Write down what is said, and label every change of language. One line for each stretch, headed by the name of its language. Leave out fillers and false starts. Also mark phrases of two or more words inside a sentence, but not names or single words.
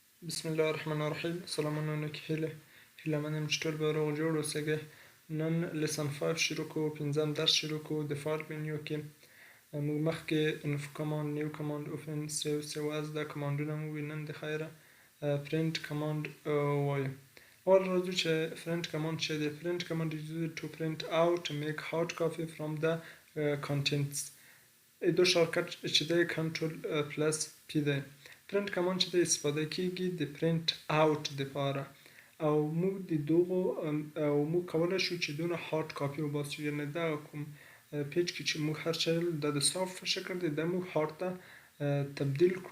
Arabic: بسم الله الرحمن الرحیم.
Pashto: سلامونه کې هیله منم چې ټول به روغ جوړ اوسئ. نن لیسن 5 شروع کوو، پنځم درس شروع کوو. د فایل منیو کې موږ مخکې انف کماند،
English: new command, open, save, save as
Pashto: دا کماندونه مو نن د خیره
English: print command
Pashto: وایو. اول راځو چې
English: print command
Pashto: څه دی.
English: print command is used to print out make hard copy from the contents.
Pashto: دو شارکټ چې دی
English: control plus P
Pashto: دی.
English: print command
Pashto: چې د استفاده کیږي د
English: print out
Pashto: لپاره، او موږ د دغو او موږ کولی شو چې دونه
English: hard copy
Pashto: وباسو، یعنې دا کوم پیج کې چې موږ هر څه د صاف شکل دی دا موږ هارد ته تبدیل کړو.